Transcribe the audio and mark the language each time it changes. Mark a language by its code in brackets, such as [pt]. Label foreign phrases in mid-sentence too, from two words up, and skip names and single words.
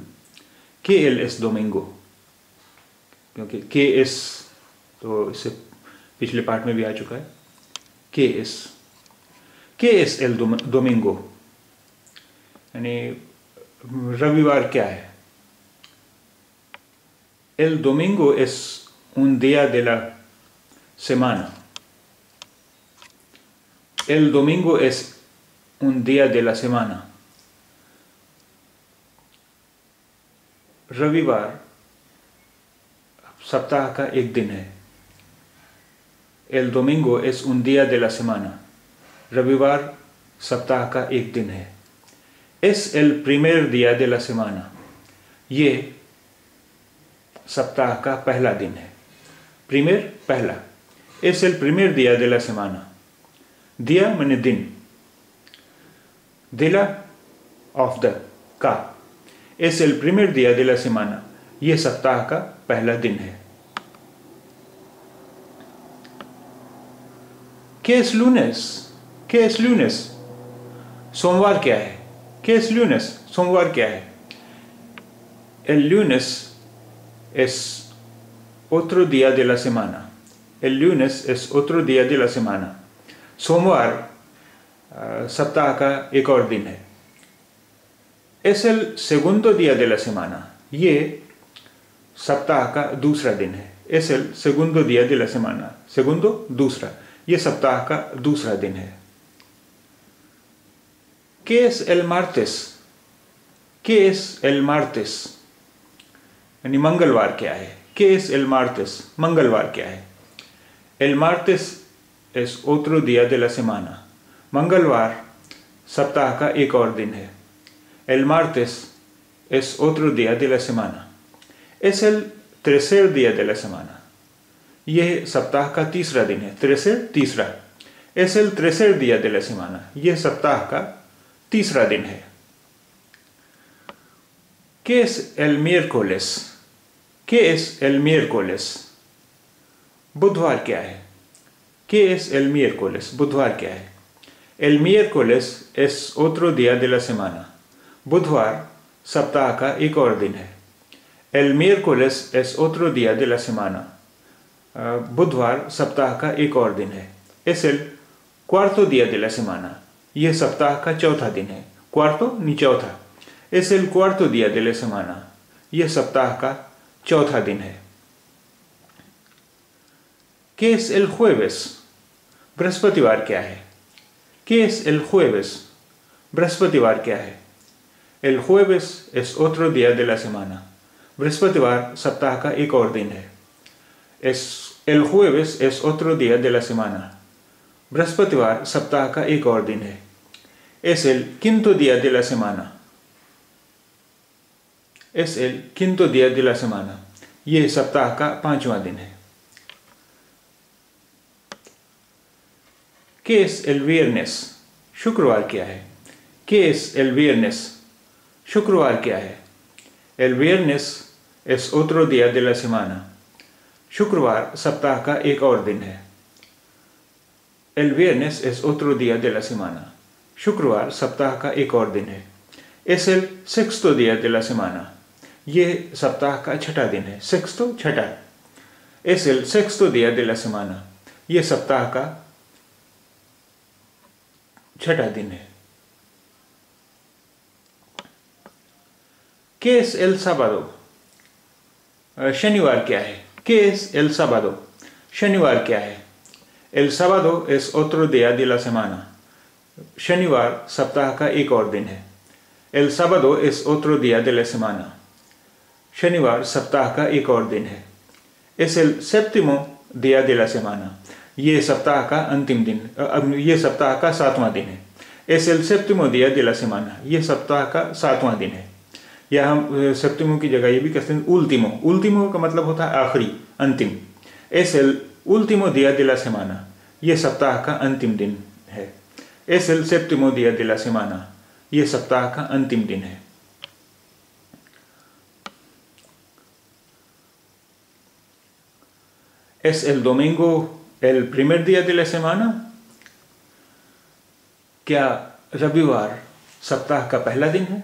[es] qué el es domingo, [hi] क्योंकि [es] qué es [hi] तो इससे पिछले पार्ट में भी आ चुका है। [es] qué es el domingo [hi] यानी रविवार क्या है? [es] el domingo es un día de la semana। El domingo es un día de la semana। [hi] रविवार सप्ताह का एक दिन है। [es] El domingo es un día de la semana। [hi] रविवार सप्ताह का एक दिन है। [es] Es el primer día de la semana। [hi] ये सप्ताह का पहला दिन है। Primer पहला। [es] Es el primer día de la semana। [hi] दिया मैंने दिन, दिला ऑफ द का। [es] Es el primer día de la semana। [hi] ये सप्ताह का पहला दिन है। [es] ¿Qué es lunes? ¿Qué es lunes? [hi] सोमवार क्या है? [es] ¿Qué es lunes? [hi] सोमवार क्या है? [es] El lunes es otro día de la semana। El lunes es otro día de la semana। [hi] सोमवार सप्ताह का एक और दिन है। [es] Es el segundo día de la semana। [hi] ये सप्ताह का दूसरा दिन है। [es] Es el segundo día de la semana। [hi] segundo दूसरा, ये सप्ताह का दूसरा दिन है। [es] ¿Qué es el martes? ¿Qué es el martes? [hi] यानी मंगलवार क्या है? [es] ¿Qué es el martes? [hi] मंगलवार क्या है? [es] El martes es otro día de la semana। [hi] मंगलवार सप्ताह का एक और दिन है। [es] El martes es otro día de la semana। Es el tercer día de la semana। [hi] यह सप्ताह का तीसरा दिन है। tercer तीसरा। [es] Es el tercer día de la semana। [hi] यह सप्ताह का तीसरा दिन है। [es] ¿Qué es el miércoles? ¿Qué es el miércoles? [hi] बुधवार क्या है? [es] ¿Qué es el miércoles? [hi] बुधवार क्या है? [es] El miércoles es otro día de la semana। [hi] बुधवार सप्ताह का एक और दिन है। [es] El miércoles es otro día de la semana। [hi] बुधवार सप्ताह का एक और दिन है। [es] Es el cuarto día de la semana। [hi] यह सप्ताह का चौथा दिन है। cuarto नी चौथा। [es] Es el cuarto día de la semana। [hi] यह सप्ताह का चौथा दिन है। [es] ¿Qué es el jueves? [hi] बृहस्पतिवार क्या है? [es] ¿Qué es el jueves? [hi] बृहस्पतिवार क्या है? [es] El jueves es otro día de la semana। [hi] बृहस्पतिवार सप्ताह का एक और दिन है। [es] El jueves es otro día de la semana। [hi] बृहस्पतिवार सप्ताह का एक और दिन है। [es] Es el quinto día de la semana। Es el quinto día de la semana। [hi] यह सप्ताह का पांचवां दिन है। [es] ¿Qué es el viernes? [hi] शुक्रवार क्या है? [es] ¿Qué es el viernes? [hi] शुक्रवार क्या है? [es] El viernes es otro día de la semana. [hi] शुक्रवार सप्ताह का एक और दिन है। [es] El viernes es otro día de la semana. [hi] शुक्रवार सप्ताह का एक और दिन है। [es] Es el sexto día de la semana. [hi] ये सप्ताह का छठा दिन है। Sexto छठा। [es] Es el sexto día de la semana. [hi] ये सप्ताह का छठा दिन है। [es] ¿Qué es el sábado? [hi] शनिवार क्या है? [es] ¿Qué es el sábado? [hi] शनिवार क्या है? [es] El sábado es otro día de la semana. [hi] शनिवार सप्ताह का एक और दिन है। [es] El sábado es otro día de la semana. [hi] शनिवार सप्ताह का एक और दिन है। [es] Es el séptimo día de la semana. [hi] ये सप्ताह का अंतिम दिन, ये सप्ताह का सातवां दिन है। [es] Es el séptimo día de la semana. [hi] ये सप्ताह का सातवां दिन है। या हम सेप्टिमो की जगह ये भी कहते हैं उल्टीमो। उल्टीमो का मतलब होता है आखिरी, अंतिम। [es] Es el último día de la semana. [hi] ये सप्ताह का अंतिम दिन है। [es] Es el séptimo día de la semana. [hi] ये सप्ताह का अंतिम दिन है। [es] ¿Es el domingo el primer día de la semana? [hi] क्या रविवार सप्ताह का पहला दिन है?